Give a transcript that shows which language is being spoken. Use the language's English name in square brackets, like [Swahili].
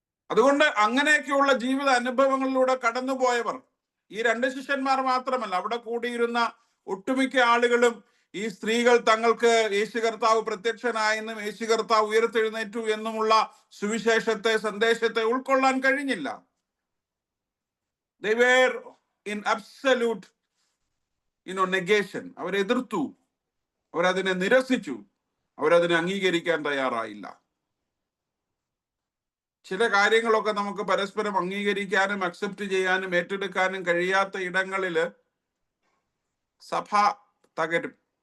[Malayalam] അതുകൊണ്ട് അങ്ങനെയൊക്കെയുള്ള ജീവിത അനുഭവങ്ങളിലൂടെ കടന്നുപോയവർ, ഈ 2 ശിഷ്യന്മാർ മാത്രമല്ല, അവിടെ കൂടിയിരുന്ന ഒട്ടുമിക്ക ആളുകളും ഈ സ്ത്രീകൾ തങ്ങൾക്ക് യേശു കർത്താവ് പ്രത്യക്ഷനായെന്നും യേശു കർത്താവ് ഉയർത്തെഴുന്നേറ്റു എന്നുമുള്ള സന്ദേശത്തെ ഉൾക്കൊള്ളാൻ കഴിഞ്ഞില്ല. [English] They were in absolute negation. [Malayalam] അവരെതിർത്തു, അവരതിനെ നിരസിച്ചു, അവരതിനെ അംഗീകരിക്കാൻ തയ്യാറായില്ല. ചില കാര്യങ്ങളൊക്കെ നമുക്ക് പരസ്പരം അംഗീകരിക്കാനും അക്സെപ്റ്റ് ചെയ്യാനും ഏറ്റെടുക്കാനും കഴിയാത്ത ഇടങ്ങളിൽ സഭ തകരും.